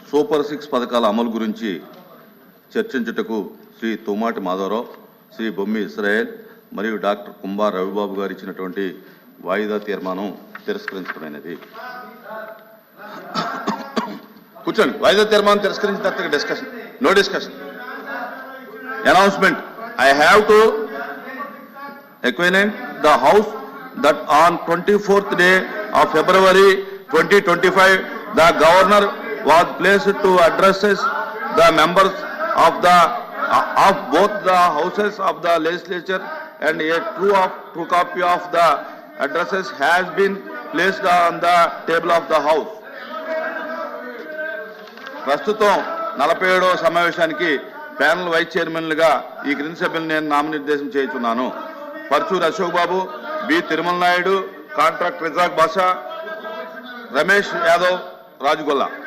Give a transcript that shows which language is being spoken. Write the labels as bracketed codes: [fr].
[te] Super 6 పథకాల అమలు గురించి చర్చించుటకు శ్రీ తుమ్మాటి మాధవరావు, శ్రీ బొమ్మి ఇస్రాయేల్ మరియు డాక్టర్ కుంభార్ రవిబాబు గారు ఇచ్చినటువంటి వాయిదా తీర్మానం తిరస్కరించడమైనది. కూర్చోండి. వాయిదా తీర్మానం తిరస్కరించిన తర్వాత discussion. [en] No discussion. Announcement. I have to acquaint the House that on 24th day of February 2025, the Governor was placed to address the members of both the houses of the legislature, and a true copy of the addresses has been placed on the table of the House. [te] ప్రస్తుతం 47వ సమావేశానికి panel vice చైర్మన్లుగా ఈ క్రింది సభ్యులను నేను నామనిర్దేశం చేస్తున్నాను. పర్చూరి అశోక్ బాబు, B Tirumala Naidu, contract రిజాక్ బాషా, రమేష్ యాదవ్, రాజుగొల్ల.